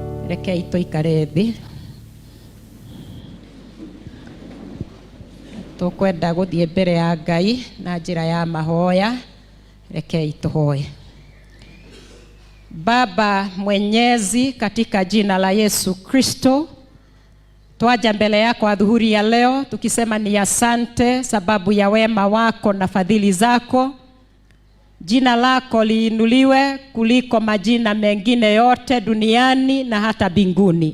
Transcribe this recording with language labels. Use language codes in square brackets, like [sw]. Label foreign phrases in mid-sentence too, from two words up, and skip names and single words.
[ki] Rekei tuikare thi. Tukwenda guthie mbere ya Ngai na njira ya mahoya. Rekei tuhoe. [sw] Baba Mwenyezi, katika jina la Yesu Kristo, twaja mbele yako adhuhuri ya leo tukisema ni asante sababu ya wema wako na fadhili zako. Jina lako liinuliwe kuliko majina mengine yote duniani na hata mbinguni.